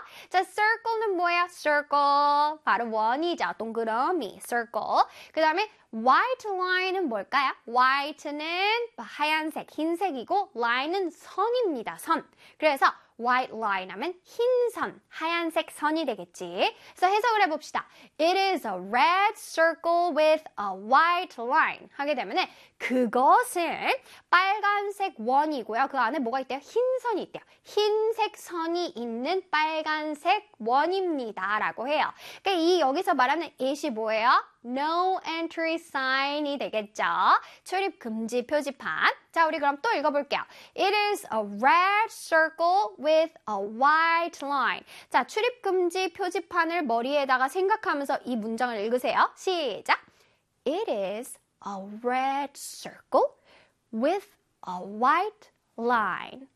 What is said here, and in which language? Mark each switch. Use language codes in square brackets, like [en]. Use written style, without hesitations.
[ko] 자, circle는 뭐야? circle. 바로 원이죠. 동그라미. circle. 그 다음에 white line은 뭘까요? white는 하얀색, 흰색이고 line은 선입니다. 선. 그래서 white line 하면 흰 선, 하얀색 선이 되겠지. 그래서 해석을 해봅시다. [en] It is a red circle with a white line. [ko] 하게 되면 그것은 빨간색 원이고요. 그 안에 뭐가 있대요? 흰 선이 있대요. 흰색 선이 있는 빨간색 원입니다. 라고 해요. 그러니까 이 여기서 말하는 it이 뭐예요? No entry sign이 되겠죠. 출입 금지 표지판. 자, 우리 그럼 또 읽어볼게요. [en] It is a red circle with a white line. [ko] 자, 출입 금지 표지판을 머리에다가 생각하면서 이 문장을 읽으세요. 시작! [en] It is a red circle with a white line.